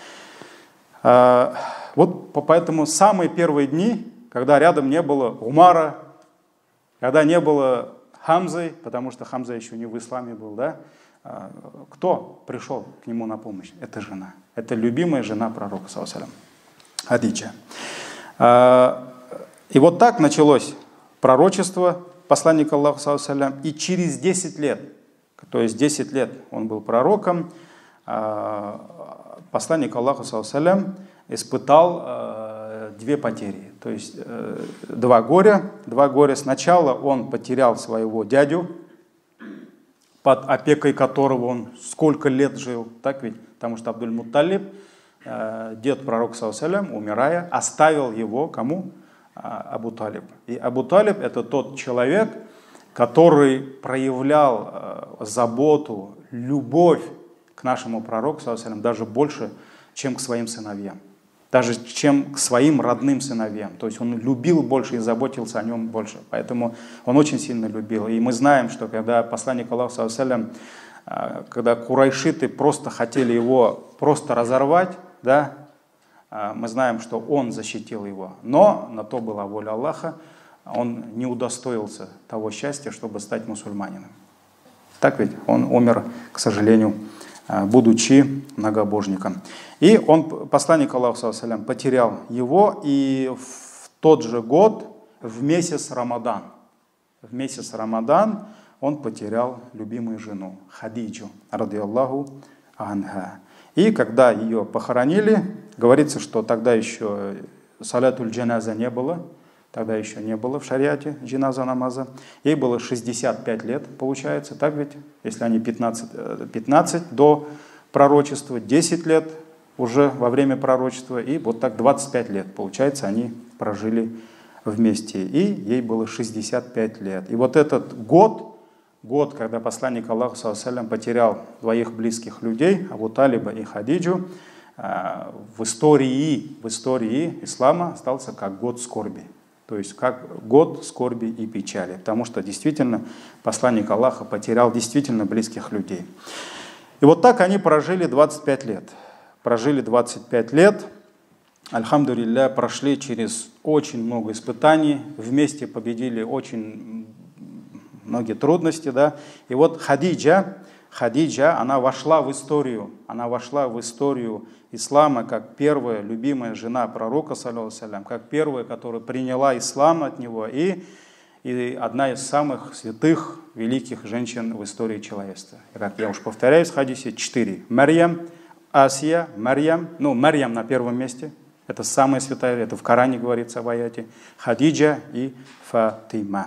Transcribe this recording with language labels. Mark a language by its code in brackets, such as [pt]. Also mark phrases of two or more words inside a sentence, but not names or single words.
[ru] Вот поэтому самые первые дни, когда рядом не было Умара, когда не было Хамзы, потому что Хамза еще не в исламе был, да, кто пришел к нему на помощь? Это жена, это любимая жена пророка, [ar] صلى الله عليه وسلم, [ru] Хадиджа. И вот так началось пророчество посланника Аллаха, [ar] صلى الله عليه وسلم, [ru] и через 10 лет, то есть 10 лет он был пророком, посланник Аллаха, [ar] صلى الله عليه وسلم, [ru] испытал две потери, то есть два горя. Сначала он потерял своего дядю, под опекой которого он сколько лет жил, так ведь? Потому что Абдуль-Мутталиб, дед пророка, [ar] صلى الله عليه وسلم, [ru] умирая, оставил его кому? Абу Талиб. И Абу Талиб — это тот человек, который проявлял заботу, любовь к нашему пророку, [ar] صلى الله عليه وسلم, [ru] даже больше, чем к своим сыновьям. Даже чем к своим родным сыновьям. То есть он любил больше и заботился о нем больше. Поэтому он очень сильно любил. И мы знаем, что когда посланник Аллаха, [ar] صلى الله عليه وسلم, [ru] когда курайшиты просто хотели его просто разорвать, да, мы знаем, что он защитил его. Но на то была воля Аллаха. Он не удостоился того счастья, чтобы стать мусульманином. Так ведь? Он умер, к сожалению, будучи многобожником. И посланник Аллаха, [ar] صلى الله عليه وسلم, [ru] потерял его, и в тот же год, в месяц Рамадан, он потерял любимую жену Хадиджу, [ar] رضي الله عنها. [ru] И когда ее похоронили, говорится, что тогда еще [ar] صلاة الجنازة [ru] не было, тогда еще не было в шариате джаназа намаза. Ей было 65 лет, получается, так ведь? Если они 15 до пророчества, 10 лет уже во время пророчества, и вот так 25 лет, получается, они прожили вместе. И ей было 65 лет. И вот этот год, когда посланник Аллаха, [ar] صلى الله عليه وسلم, [ru] потерял двоих близких людей, Абу Талиба и Хадиджу, в истории ислама остался как год скорби. То есть как год скорби и печали. Потому что действительно посланник Аллаха потерял действительно близких людей. И вот так они прожили 25 лет. Альхамдулилля, прошли через очень много испытаний, вместе победили очень многие трудности, да. И вот Хадиджа, она вошла в историю ислама как первая любимая жена пророка, [ar] صلى الله عليه وسلم, [ru] как первая, которая приняла ислам от него, и одна из самых святых, великих женщин в истории человечества. И как я уж повторяюсь в хадисе, 4. Марьям, Асия, Марьям, ну, Марьям на первом месте, это самая святая, это в Коране говорится в аяте, Хадиджа и Фатима.